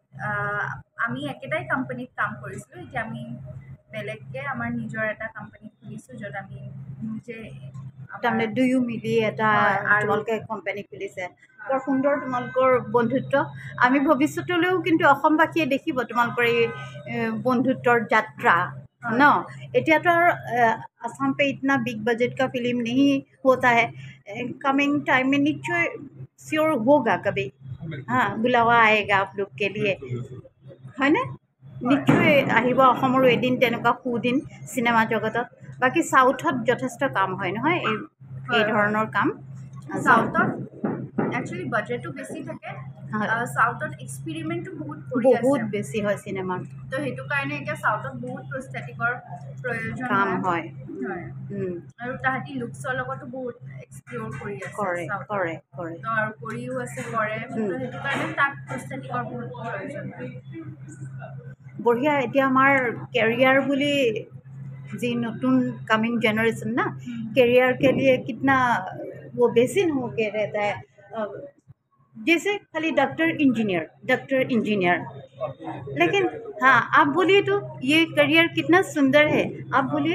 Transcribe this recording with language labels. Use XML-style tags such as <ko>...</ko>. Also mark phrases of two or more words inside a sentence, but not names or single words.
<as>আমি একেটাই কোম্পানীত কাম কৰিছিলোঁ, এতিয়া আমি বেলেগকৈ আমাৰ নিজৰ এটা কোম্পানী খুলিছোঁ, য'ত আমি নিজে তাৰমানে দুয়ো মিলি এটা তোমালোকে কোম্পানী খুলিছে। বৰ সুন্দৰ তোমালোকৰ বন্ধুত্ব। আমি ভৱিষ্যতলৈও কিন্তু অসমবাসীয়ে দেখিব তোমালোকৰ এই বন্ধুত্বৰ যাত্ৰা ন। এতিয়াতো আৰু</as> <hi>আসাম पे इतना</hi> <en>big budget</en> <hi>का फिल्म नहीं होता है,</hi> <en>coming time</en> <hi>में निश्चय श्योर होगा कभी, हाँ बुलावा आएगा आप लोग के लिए,</hi> <as>হয়নে? নিশ্চয় আহিব অসমৰো এদিন তেনেকুৱা সুদিন চিনেমা জগতত। বাকী চাউথত যথেষ্ট কাম হয় নহয় এই ধৰণৰ কাম? চাউথত একচুৱেলি বাজেটো বেছি থাকে, চাউথত এক্সপেৰিমেণ্টটো বহুত বেছি হয় চিনেমাৰ, তো সেইটো কাৰণে এতিয়া চাউথত বহুত প্ৰস্থেটিকৰ প্ৰয়োজন কাম হয়। আৰু তাহাঁতি লুকছৰ লগতো বহুত এক্সপ্ল'ৰ কৰি আছে, কৰে কৰে তো আৰু কৰিও আছে কৰে, তো সেইটো কাৰণে তাত প্ৰস্থেটিকৰ বহুত প্ৰয়োজন হয়। বঢ়িয়া। এতিয়া আমাৰ কেৰিয়াৰ বুলি</as> <hi>जी नতুন</hi> <en>coming generation</en> <hi>ना, करियर के लिए कितना वो बेसिन हो के रहता है, जैसे खाली डॉक्टर इंजीनियर, लेकिन हाँ आप बोलिए तो ये करियर कितना सुंदर है, आप बोलिए।</hi>